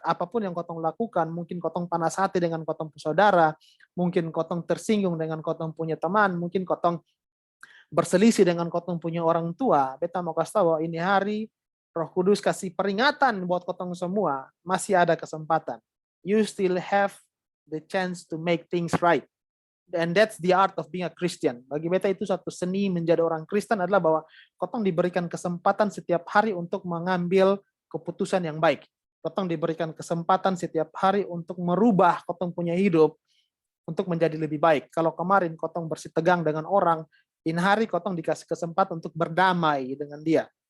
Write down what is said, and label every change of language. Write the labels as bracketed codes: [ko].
[abs] Apapun yang kotong lakukan, mungkin kotong panas hati dengan kotong saudara, mungkin kotong tersinggung dengan kotong punya teman, mungkin kotong berselisih dengan kotong punya orang tua. Beta mau kasih tahu bahwa ini hari Roh Kudus kasih peringatan buat kotong semua, masih ada kesempatan. [en] You still have the chance to make things right. And that's the art of being a Christian. [abs] Bagi beta itu satu seni menjadi orang Kristen adalah bahwa kotong diberikan kesempatan setiap hari untuk mengambil keputusan yang baik. Kotong diberikan kesempatan setiap hari untuk merubah kotong punya hidup untuk menjadi lebih baik. Kalau kemarin kotong bersitegang dengan orang, ini hari kotong dikasih kesempatan untuk berdamai dengan dia.